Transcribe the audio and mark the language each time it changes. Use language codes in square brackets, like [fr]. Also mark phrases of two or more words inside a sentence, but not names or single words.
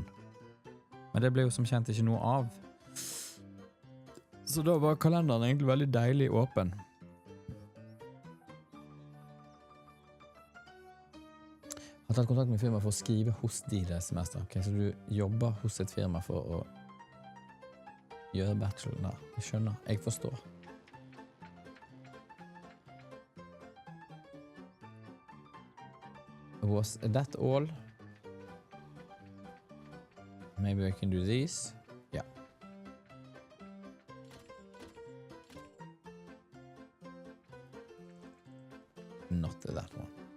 [no] Men det ble jo som kjent ikke noe av. Så da var kalenderen egentlig veldig deilig åpen. Jeg har tatt kontakt med firma for å skrive hos de det semester. Okay, så du jobber hos et firma for å gjøre bachelor der. Jeg skjønner, jeg forstår. [en] Was that all? Maybe I can do these. Yeah. Not that one.